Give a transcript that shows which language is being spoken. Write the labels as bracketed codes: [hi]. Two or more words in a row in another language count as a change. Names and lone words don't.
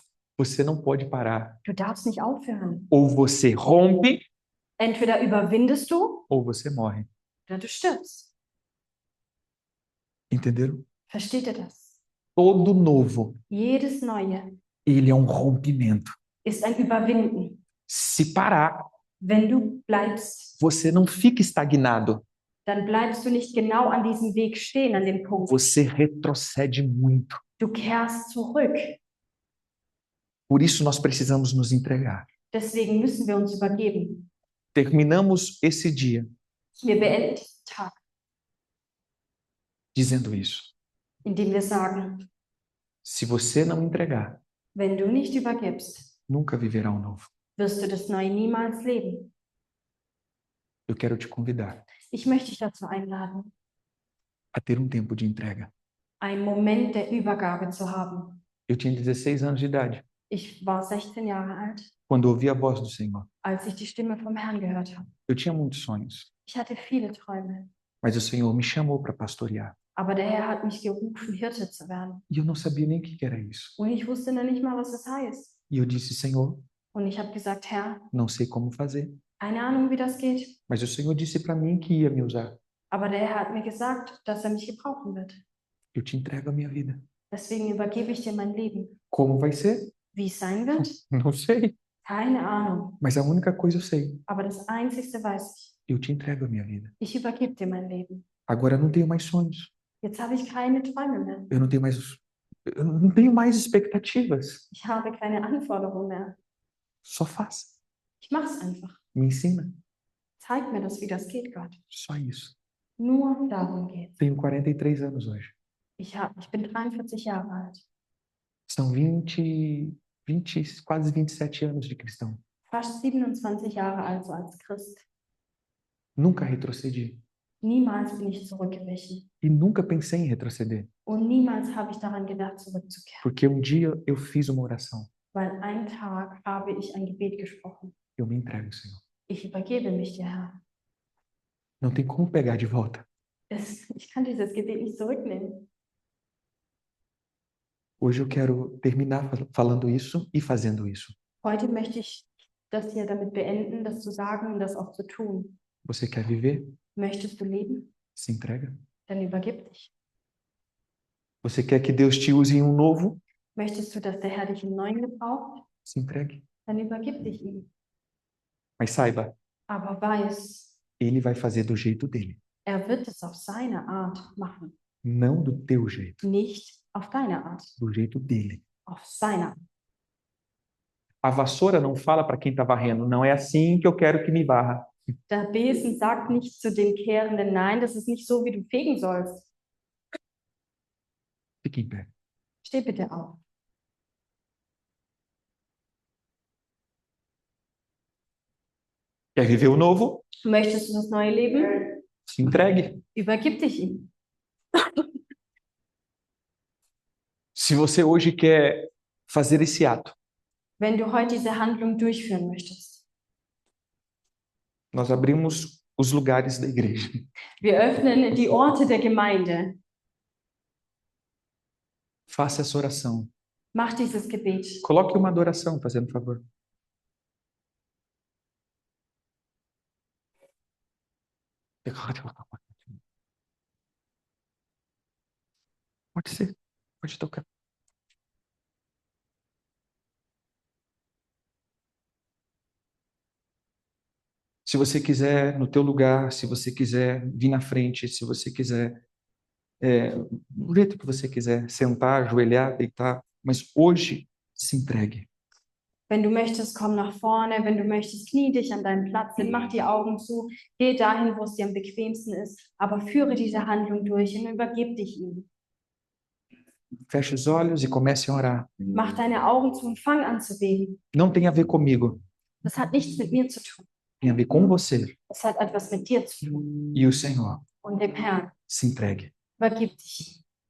[pt] Você não pode parar. [de] Du darfst nicht aufhören. [pt] Ou você rompe, [de] Entweder überwindest du [pt] ou você morre. [de] oder du stirbst. [pt] Entenderam? [de] Versteht ihr das? [pt] Todo novo, [de] Jedes Neue [pt] ele é um rompimento. [de] ist ein Überwinden. [pt] Se parar, [de] Wenn du bleibst, [pt] você não fica estagnado. [de] dann bleibst du nicht genau an diesem Weg stehen, an dem Punkt. [pt] Você retrocede muito. [de] Du kehrst zurück. [pt] Por isso nós precisamos nos entregar. [de] Deswegen müssen wir uns übergeben. [pt] Terminamos esse dia [de] Wir beenden diesen Tag, [pt] dizendo isso. [de] indem wir sagen, [pt] Se você não entregar, [de] wenn du nicht übergibst, [pt] nunca viverá um novo. [de] wirst du das Neue niemals leben. [pt] Eu quero te convidar [de] Ich möchte dich dazu einladen, [pt] a ter um tempo de entrega. [de] einen Moment der Übergabe zu haben. [pt] Eu tinha 16 anos de idade [de] Ich war 16 Jahre alt, [pt] quando ouvi a voz do Senhor. [de] als ich die Stimme vom Herrn gehört habe. [pt] Eu tinha muitos sonhos, [de] Ich hatte viele Träume, [pt] mas o Senhor me chamou para pastorear. [de] aber der Herr hat mich gerufen, Hirte zu werden. [pt] E eu não sabia nem o que era isso. [de] Und ich wusste noch nicht mal, was das heißt. [pt] E eu disse, Senhor, [de] Und ich habe gesagt, Herr, [pt] não sei como fazer. [de] keine Ahnung, wie das geht, [pt] Mas o Senhor disse para mim que ia me usar. [de] aber der Herr hat mir gesagt, dass er mich gebrauchen wird. [pt] Eu te entrego a minha vida. [de] Deswegen übergebe ich dir mein Leben. [pt] Como vai ser? [de] Wie es sein wird? [pt] Não sei. [de] Keine Ahnung. [pt] Mas a única coisa eu sei. [de] Aber das Einzigste weiß ich. [pt] Eu te entrego a minha vida. [de] Ich übergebe dir mein Leben. [pt] Agora eu não tenho mais sonhos. [de] Jetzt habe ich keine Träume mehr. [pt] Eu não tenho mais expectativas. [de] Ich habe keine Anforderungen mehr. [pt] Só faça. [de] Ich mache es einfach. [pt] Me ensina. [de] Zeig mir das, wie das geht, Gott. [pt] Só isso. [de] Nur darum geht es. [pt] Tenho 43 anos hoje. [de] Ich bin 43 Jahre alt. [pt] São 20, quase 27 anos de cristão. [de] fast 27 Jahre alt, so als Christ. [pt] Nunca retrocedi. [de] Niemals bin ich zurückgewichen. [pt] E nunca pensei em retroceder. [de] Und niemals habe ich daran gedacht, zurückzukehren. [pt] Porque um dia eu fiz uma oração. [de] Weil einen Tag habe ich ein Gebet gesprochen. [pt] Eu me entrego, Senhor. [de] Ich übergebe mich dir, Herr. [pt] Não tem como pegar de volta. [de] Ich kann dieses Gebet nicht zurücknehmen. [pt] Hoje eu quero terminar falando isso e fazendo isso. [de] Heute möchte ich das hier damit beenden, das zu sagen und das auch zu tun. [pt] Você quer viver? [de] Möchtest du leben? [pt] Se entrega. [de] Dann übergib dich. [pt] Você quer que Deus te use em um novo? [de] Möchtest du, dass der Herr dich im Neuen gebraucht? [pt] Se entregue. [de] Dann übergib dich ihm. [pt] Mas saiba, [de] Aber weiß, [pt] Ele vai fazer do jeito dele, [de] er wird es auf seine Art machen. [pt] não do teu jeito, [de] Nicht auf deine Art, [pt] do jeito dele. [de] auf seine Art. [pt] A vassoura não fala para quem está varrendo, não é assim que eu quero que me varra. [de] Der Besen sagt nicht zu den Kehrenden, nein, das ist nicht so, wie du fegen sollst. [pt] Fique em pé. [de] Steh bitte auf. [pt] Quer viver o novo? [de] Möchtest du das neue Leben? [pt] Se entregue. [de] Übergib dich ihm. [pt] Se você hoje quer fazer esse ato, [de] Wenn du heute diese Handlung durchführen möchtest. [pt] nós abrimos os lugares da igreja. [de] Wir öffnen die Orte der Gemeinde. [pt] Faça essa oração. [de] Mach dieses Gebet. [pt] Coloque uma adoração, fazendo favor. Pode ser, pode tocar. Se você quiser, no teu lugar, se você quiser vir na frente, se você quiser, do jeito que você quiser, sentar, ajoelhar, deitar, mas hoje se entregue. [de] Wenn du möchtest, komm nach vorne. Wenn du möchtest, knie dich an deinen Platz hin, mach die Augen zu, geh dahin, wo es dir am bequemsten ist, aber führe diese Handlung durch und übergib dich ihm. [pt] Feche os olhos e comece a orar. [de] Mach deine Augen zu und fang an zu beten. [pt] Não tem a ver comigo, [de] Das hat nichts mit mir zu tun. [pt] tem a ver com você [de] Es hat etwas mit dir zu tun [pt] e o Senhor. [de] und dem Herrn. [pt] Se entregue. [de] Übergib dich.